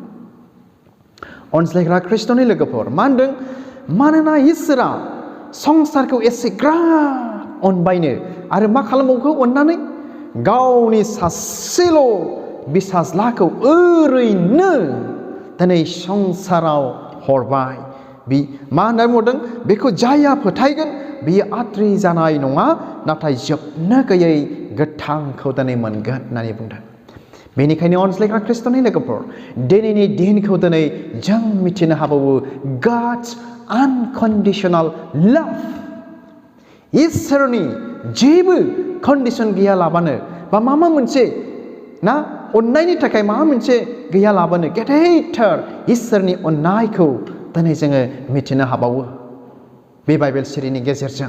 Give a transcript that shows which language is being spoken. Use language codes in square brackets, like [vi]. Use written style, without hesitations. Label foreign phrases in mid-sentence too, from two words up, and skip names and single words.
[brx] अनज्लायग्रा ख्रिस्ट'नि लोगोफोर मा होनदों? मानोना इसोरा संसारखौ एसेग्राब अनबायनो आरो मा खालामबावखो अननानै गावनि सासेल' बिसाज्लाखौ ओरैनो दिनै संसाराव हरबाय। बि मा होनना बुंदों? बेखौ जायहा फोथायगोन बियो आद्रि जानाय नङा नाथाय जोबनो गैयै गोथांखौ दिनै मोनगोन होननानै बुंदों। बेनिखायनो अनज्लायग्रा ख्रिस्ट'नि लोगोफोर दिनैनि दिनखौ दिनै जों मिथिनो हाबावो [en] God's unconditional love [brx] इसोरनि जेबो कन्डिशन गैयालाबानो बा माबा मोनसे अननायनि थाखाय माबा मोनसे गैयालाबानो गेदेरथार इसोरनि अननायखौ दिनै जोङो मिथिनो हाबावो बे बाइबेल सिरिनि गेजेरजों।